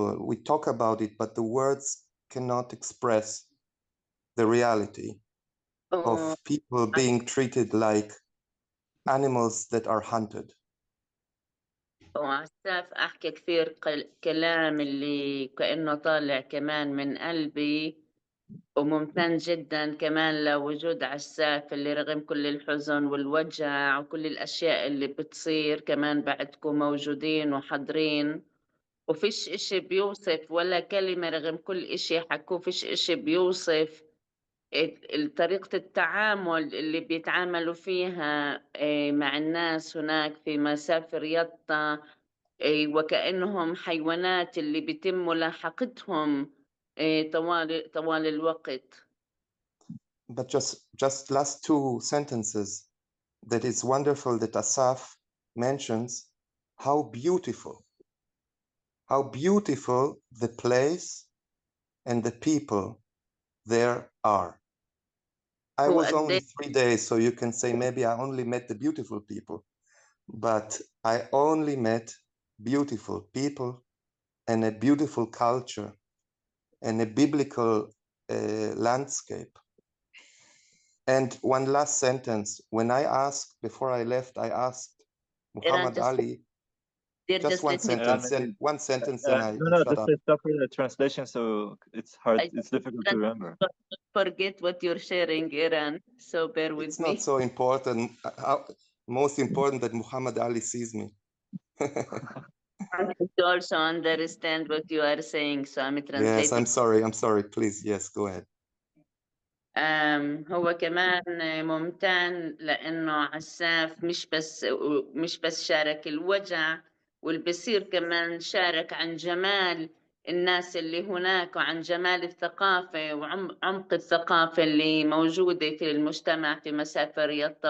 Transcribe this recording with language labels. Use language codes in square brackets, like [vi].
[en] We talk about it, but the words cannot express the reality of people being treated like animals that are hunted. [ar] وعساف أحكي كثير كلام اللي كأنه طالع كمان من قلبي، وممتن جدا كمان لوجود عساف اللي رغم كل الحزن والوجع وكل الأشياء اللي بتصير كمان بعدكم موجودين وحاضرين، وفيش إشي بيوصف ولا كلمة رغم كل إشي حكوه، فيش إشي بيوصف طريقة التعامل اللي بيتعاملوا فيها مع الناس هناك في مسافر يطا، وكأنهم حيوانات اللي بيتم ملاحقتهم طوال الوقت. [en] But just last 2 sentences, that is wonderful that Assaf mentions how beautiful the place and the people there are. I was only 3 days, so you can say maybe I only met the beautiful people, but I only met beautiful people and a beautiful culture and a biblical landscape. And one last sentence, when I asked, before I left, I asked Muhammad Ali, just one sentence, and then I shut up. Just stop with the translation, so it's hard, it's difficult to remember. Forget what you're sharing, Iran, so bear with me. It's not so important. Most important that Muhammad Ali sees me. To also understand what you are saying, so I'm translating. Yes, I'm sorry, please, yes, go ahead. [ar] هو كمان ممتن لأنه عساف مش بس شارك الوجع، والبصير كمان شارك عن جمال الناس اللي هناك وعن جمال الثقافة وعمق الثقافة اللي موجودة في المجتمع في مسافر يطا.